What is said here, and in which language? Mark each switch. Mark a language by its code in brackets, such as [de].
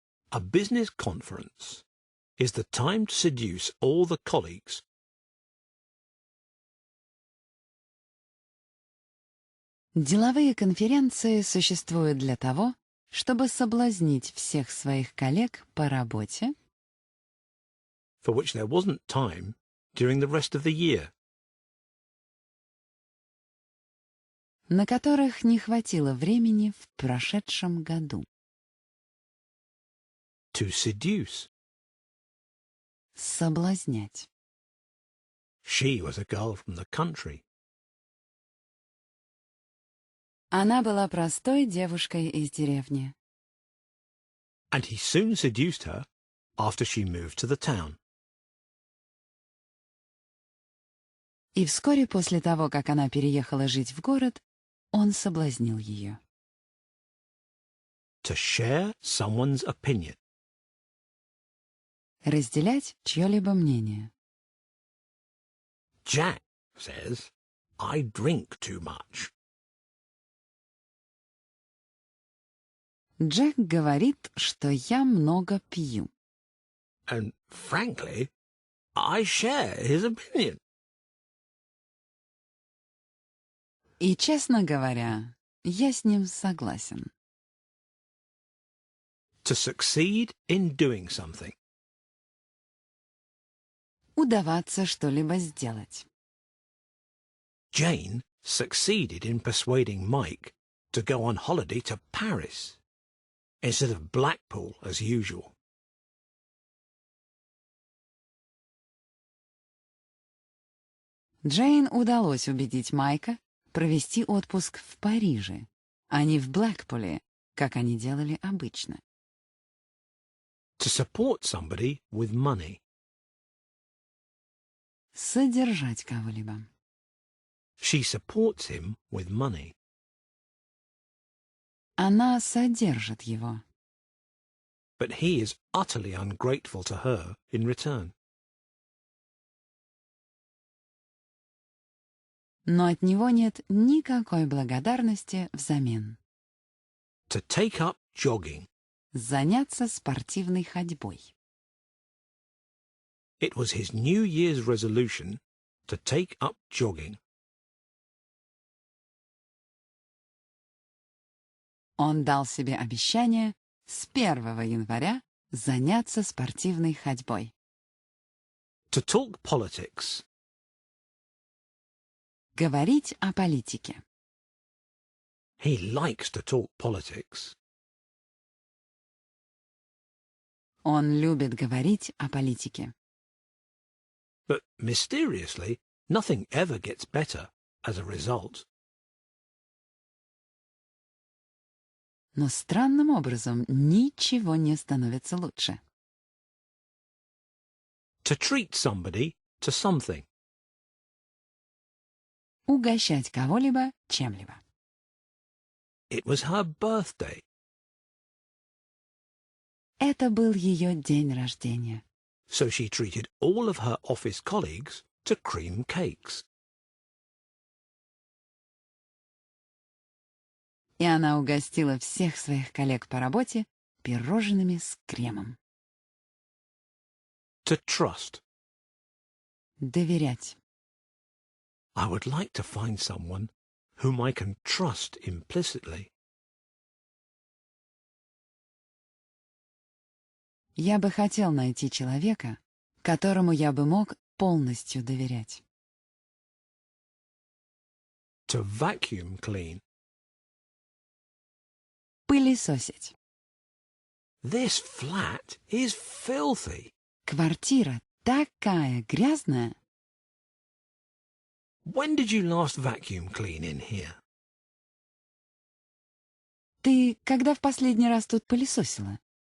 [en] A business conference is the time to seduce all the colleagues. [ru] Деловые конференции существуют для того, чтобы соблазнить всех своих коллег по работе, [en] For which there wasn't time during the rest of the year. [ru] на которых не хватило времени в прошедшем году. [en] To seduce. [ru] Соблазнять. [en] She was a girl from the country. [ru] Она была простой девушкой из деревни. [en] And he soon seduced her after she moved to the town. [ru] И вскоре после того, как она переехала жить в город, он соблазнил ее. [en] To share someone's opinion. [ru] Разделять чье-либо мнение. [en] Jack says, I drink too much. [ru] Джек говорит, что я много пью. [en] And frankly, I share his opinion. [ru] И, честно говоря, я с ним согласен. [en] To succeed in doing something. [ru] Удаваться что-либо сделать. [en] Jane succeeded in persuading Mike to go on holiday to Paris instead of Blackpool as usual. [ru] Джейн удалось убедить Майка провести отпуск в Париже, а не в Блэкпуле, как они делали обычно. [en] To support somebody with money. [ru] Содержать кого-либо. [en] She supports him with money. [ru] Она содержит его. [en] But he is utterly ungrateful to her in return. [ru] Но от него нет никакой благодарности взамен. [en] To take up jogging. [ru] Заняться спортивной ходьбой. [en] It was his New Year's resolution to take up jogging. [ru] Он дал себе обещание с 1 января Заняться спортивной ходьбой. [en] To talk politics. [ru] Говорить о политике. [en] He likes to talk politics. [ru] Он любит говорить о политике. [en] But mysteriously, nothing ever gets better as a result. [ru] Но странным образом ничего не становится лучше. [en] To treat somebody to something. [ru] Угощать кого-либо чем-либо. [en] It was her birthday. [ru] Это был ее день рождения. [en] So she treated all of her office colleagues to cream cakes. [ru] И она угостила всех своих коллег по работе пирожными с кремом. [en] To trust. [ru] Доверять. [en] I would like to find someone whom I can trust implicitly. [ru] Я бы хотел найти человека, которому я бы мог полностью доверять. [en] To vacuum clean. [ru] Пылесосить. [en] This flat is filthy. [ru] Квартира такая грязная. [en] When did you last vacuum clean in here? [ru] Ты когда в последний раз тут пылесосила?